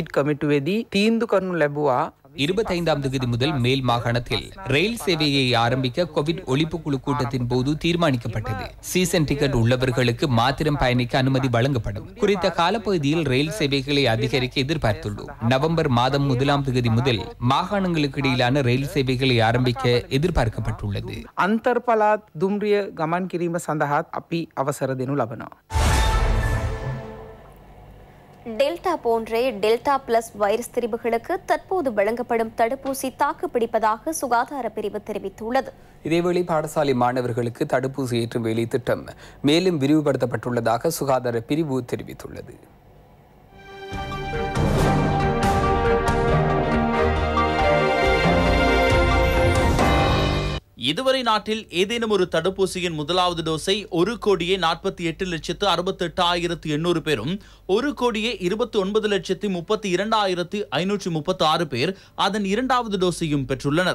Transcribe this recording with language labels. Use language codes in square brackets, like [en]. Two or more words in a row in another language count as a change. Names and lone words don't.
[ta] 25ஆம் தேதி முதல் மேல் மாகாணத்தில் ரயில் சேவையை ஆரம்பிக்க கோவிட் ஒழிப்பு குழு கூட்டத்தின் போது தீர்மானிக்கப்பட்டது. [en] season ticket [ta] உள்ளவர்களுக்கு மாத்திரம் பயணிக்க அனுமதி வழங்கப்படும். குறித்த காலப்பகுதியில் ரயில் சேவைகளை அதிகரிக்க எதிர்பார்த்துள்ளோம். நவம்பர் மாதம் 1ஆம் தேதி முதல் மாகாணங்களுக்கு இடையிலான ரயில் சேவைகளை ஆரம்பிக்க எதிர்பார்க்கப்பட்டுள்ளது. [si] අන්තර්පලාත් දුම්රිය ගමන් කිරීම සඳහාත් අපි අවසර දෙනු ලබනවා. [ta] டெல்டா போன்றே டெல்டா பிளஸ் வைரஸ் திரிவுகளுக்கு தற்போது வழங்கப்படும் தடுப்பூசி தாக்குப்பிடிப்பதாக சுகாதார பிரிவு தெரிவித்துள்ளது. இதேவேளை பாடசாலை மாணவர்களுக்கு தடுப்பூசி ஏற்றும் வேலை திட்டம் மேலும் விரிவுபடுத்தப்பட்டுள்ளதாக சுகாதார பிரிவு தெரிவித்துள்ளது. இதுவரை நாட்டில் ஏதேனும் ஒரு தடுப்பூசியின் முதலாவது டோஸை 1,48,68,800 பேரும் 1,29,32,536 பேர் அதன் இரண்டாவது டோஸையும் பெற்றுள்ளனர்.